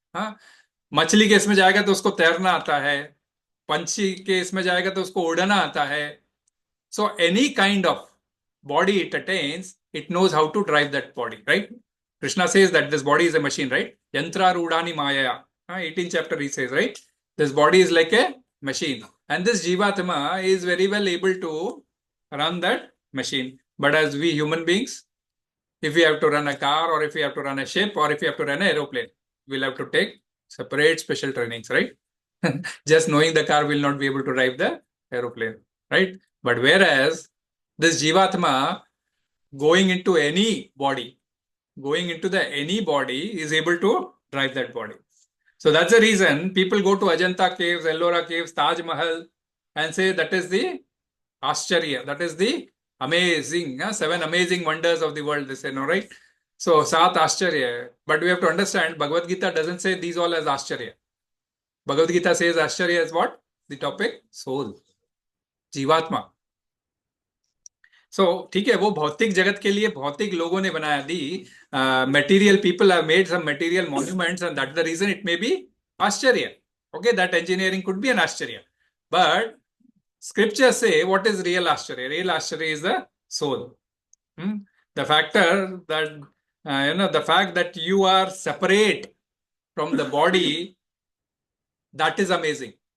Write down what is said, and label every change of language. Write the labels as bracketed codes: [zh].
[hi] हाँ, मछली के इसमें जाएगा तो उसको तैरना आता है, पंछी के इसमें जाएगा तो उसको उड़ना आता है. [en] So any kind of body it attains, it knows how to drive that body, right? Krishna says that this body is a machine, right? [sa] Yantra rudani maya. [en] 18th chapter he says, right? This body is like a machine. And this Jivatma is very well able to run that machine. But as we human beings, if we have to run a car, or if we have to run a ship, or if we have to run an aeroplane, we'll have to take separate special trainings, right? Just knowing the car will not be able to drive the aeroplane, right? But whereas this Jivatma going into any body is able to drive that body. So that's the reason people go to Ajanta caves, Ellora caves, Taj Mahal and say that is the āścarya, that is the amazing, 7 amazing wonders of the world, they say, no, right? So, 7 āścarya. But we have to understand, Bhagavad Gita doesn't say these all as āścarya. Bhagavad Gita says āścarya is what? The topic? Soul. Jivatma. [hi] So, ठीक है, वो भौतिक जगत के लिए भौतिक लोगों ने बनाया दी. [en] Material people have made some material monuments and that's the reason it may be āścarya. Okay, that engineering could be an āścarya. But scriptures say what is real āścarya? Real āścarya is the soul. The factor that, the fact that you are separate from the body, that is amazing.